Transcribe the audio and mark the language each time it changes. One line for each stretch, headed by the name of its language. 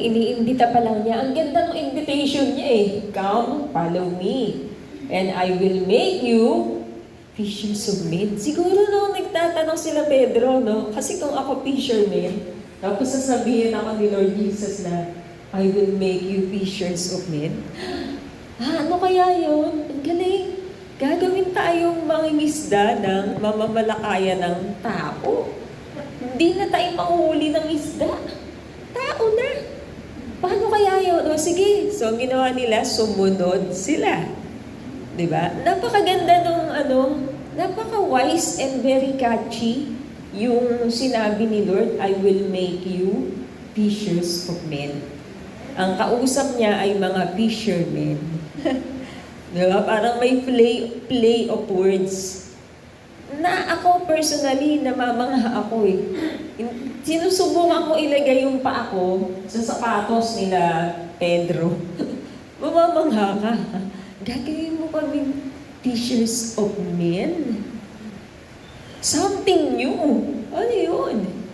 Filipino: Iniimbita pa lang niya. Ang ganda ng invitation niya eh.
English: "Come, follow me, and I will make you fishers of men."
Filipino: Siguro nagtatanong sila Pedro, no? Kasi kung ako fisherman, tapos sasabihin ako ni Lord Jesus na,
English: "I will make you fishers of men."
Filipino: Ano kaya yun? Ang galing. Gagawin tayong mangingisda ng mamamalakayan ng tao. Hindi na tayo manguhuli ng isda. Tao na. Paano kaya yun? O sige, so ang ginawa nila, sumunod sila. Diba? Napakaganda nung napaka-wise and very catchy yung sinabi ni Lord,
English: "I will make you fishers of men."
Filipino: Ang kausap niya ay mga fishermen. Diba? Parang may play of words. Na ako personally, namamangha ako eh. Sinusubukan ko ilagay yung paa ko sa sapatos nila Pedro. Mamamangha ka. Gagawin mo kami fishers of men?
English: Something new.
Filipino: Ano yun?